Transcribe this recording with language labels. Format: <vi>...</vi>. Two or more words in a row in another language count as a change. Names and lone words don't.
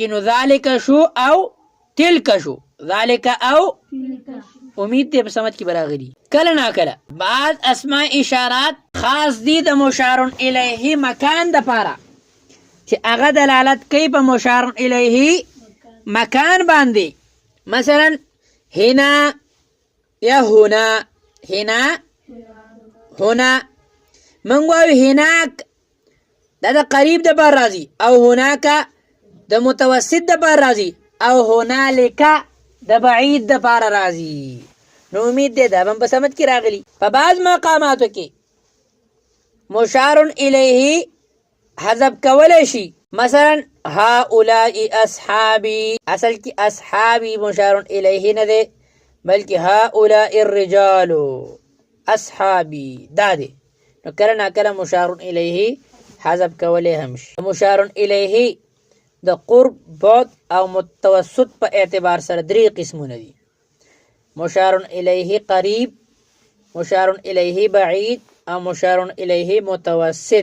<ps>نو ذالک شو او تلک شو، ذالک او امید دی په سمجھ کې براغلي. کله نا کله بعض اسماء اشارات خاص دي د مشار الیه مکان دپاره چې هغه دلالت کوي په مشار الیه مکان باندې. مثلا هنا یا هنا،</ps> <ar>هنا هنا</ar> <ps>من وایو هناک دا د قریب د بار راځي او هناک د متوسط د بار راځي او هنالک د بعید د بار راځي. نو امید دی دا هم په سمجھ کې راغلی. په بعض مقاماتو کې مشار الیه حذف کولی شي. مثلا</ps> <ar>هؤلاء اصحابي،</ar> <ps>اصل کې اصحابي مشار الیه نه دی بلکې</ps> <ar>هؤلاء الرجال اصحابي</ar> <ps>دا دی. نو کله ناکله مشار الیه حذف کولی هم شي. مشار الیه د قرب، بعد او متوسط په اعتبار سره درې قسمونه دي. مشار الیه قریب، مشار الیه بعید او مشار الیه متوسط.</ps>